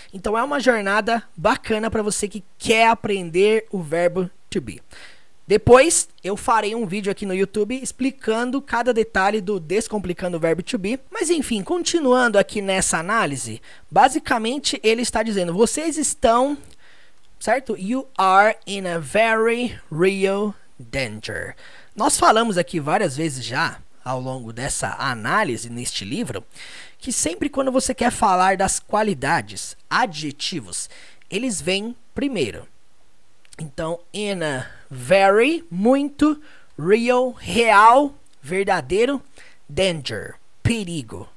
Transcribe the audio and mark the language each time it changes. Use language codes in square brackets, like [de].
[pt] Então é uma jornada bacana para você que quer aprender o verbo to be. Depois eu farei um vídeo aqui no YouTube explicando cada detalhe do Descomplicando o Verbo to be. Mas enfim, continuando aqui nessa análise, basicamente ele está dizendo: vocês estão certo? [en] You are in a very real danger. [pt] Nós falamos aqui várias vezes já, ao longo dessa análise neste livro, que sempre quando você quer falar das qualidades, adjetivos, eles vêm primeiro. Então, in a very, muito, real, real, verdadeiro, danger, perigo.